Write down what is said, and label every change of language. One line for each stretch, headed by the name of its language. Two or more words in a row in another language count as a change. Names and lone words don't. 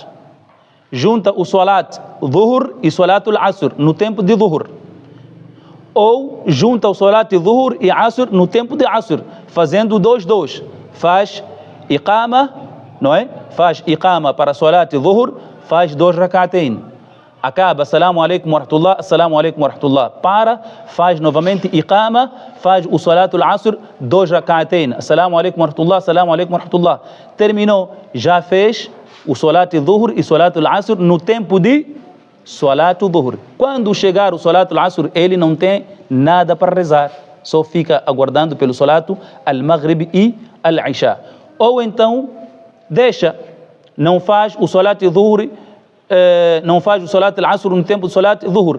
Portuguese: Junta o
Arabic: صلاة الظهر
Portuguese: e
Arabic: صلاة العصر
Portuguese: no tempo de Dhuhr. Ou junta o
Arabic: صلاة الظهر
Portuguese: e Asr no tempo de Asr, fazendo 2, 2. Faz Iqama, não é? Faz Iqama para
Arabic: صلاة الظهر,
Portuguese: faz 2 rakatain. Acaba,
Arabic: السلام عليكم ورحمة الله، السلام عليكم ورحمة الله.
Portuguese: Para, faz novamente Iqama, faz o
Arabic: صلاة العصر,
Portuguese: 2 rakatain.
Arabic: السلام عليكم ورحمة الله، السلام عليكم ورحمة الله.
Portuguese: Terminou, já fez o
Arabic: صلاة الظهر
Portuguese: e
Arabic: صلاة العصر
Portuguese: no tempo de
Arabic: صلاة الظهر.
Portuguese: Quando chegar o
Arabic: صلاة العصر,
Portuguese: ele não tem nada para rezar, só fica aguardando pelo
Arabic: صلاة المغرب
Portuguese: e Al-Isha. Ou então, deixa, não faz o
Arabic: صلاة الظهر,
Portuguese: não faz o
Arabic: صلاة العصر
Portuguese: no tempo do
Arabic: صلاة الظهر.